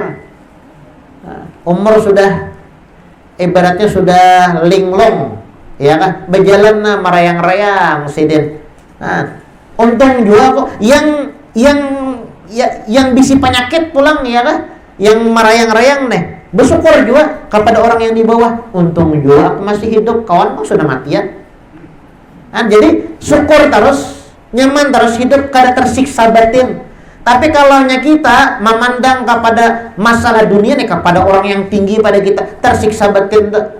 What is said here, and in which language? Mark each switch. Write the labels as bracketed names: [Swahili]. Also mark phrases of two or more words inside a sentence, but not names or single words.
[Indonesian] Umur sudah ibaratnya sudah linglong, ya kan? [Banjar] Berjalan merayang-rayang sidin. Untung juga kok yang bisi penyakit pulang ya kan, yang merayang-rayang nih bersyukur juga kepada orang yang di bawah. Untung juga aku masih hidup, kawan kok sudah mati ya. Jadi syukur terus, nyaman terus hidup, kada tersiksa batin. [Indonesian] Tapi kalau kita memandang kepada masalah dunia nih kepada orang yang tinggi pada kita, tersiksa batin tuh.